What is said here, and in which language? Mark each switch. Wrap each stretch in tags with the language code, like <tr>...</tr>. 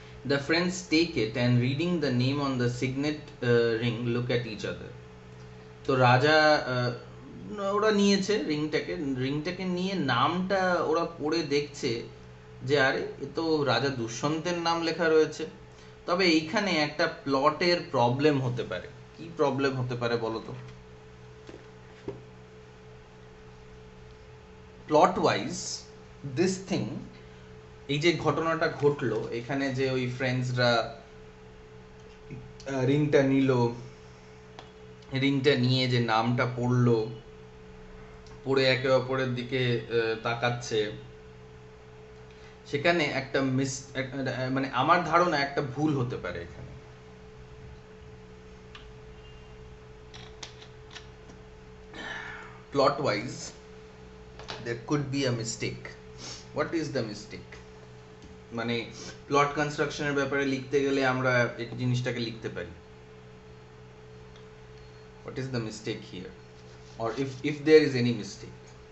<en>The friends take it and reading the name on the signet ring look at each other.</en> <bn>তো রাজা ওরা নিয়েছে রিংটাকে নিয়ে নামটা ওরা পড়ে দেখছে যে আরে এ তো রাজা দুষ্যন্তের নাম লেখা রয়েছে। তবে এইখানে একটা প্লটের প্রবলেম হতে পারে। কি প্রবলেম হতে পারে বলো তো?</bn> <en>plot wise this thing,</en> <bn>এই যে ঘটনাটা ঘটলো এখানে, যে ওই ফ্রেন্ডসরা রিংটা নিল, রিংটা নিয়ে যে নামটা পড়লো, পড়ে একে অপরের দিকে তাকাচ্ছে, সেখানে একটা মানে আমার ধারণা একটা ভুল হতে পারে এখানে। Plot wise</bn> <en>there could be a mistake. What is the mistake?</en> <bn>মানে প্লট কনস্ট্রাকশনের ব্যাপারে লিখতে গেলে আমরা এই জিনিসটাকে লিখতে পারি,</bn> <en>what is the mistake here, or if there is any mistake.</en>